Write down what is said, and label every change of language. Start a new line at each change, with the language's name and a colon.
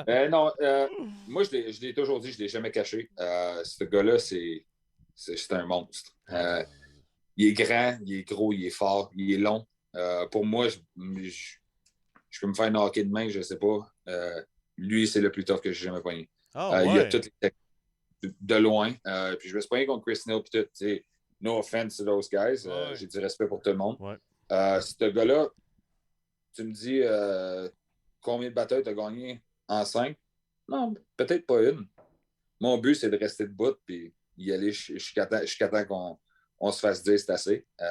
French: Non, moi je l'ai toujours dit, je ne l'ai jamais caché. Ce gars-là, c'est un monstre. Il est grand, il est gros, il est fort, il est long. Pour moi, je peux me faire knocker de main, je ne sais pas. Lui, c'est le plus tough que j'ai jamais pogné. Il a toutes les techniques de loin. Puis je me suis pogné contre Chris Neal. Puis tout,
English: no offense to those guys.
French: J'ai du respect pour tout le monde. Ce gars-là, tu me dis combien de batailles tu as gagné en 5? Non, peut-être pas une. Mon but, c'est de rester debout puis y aller jusqu'à temps qu'on se fasse dire c'est assez.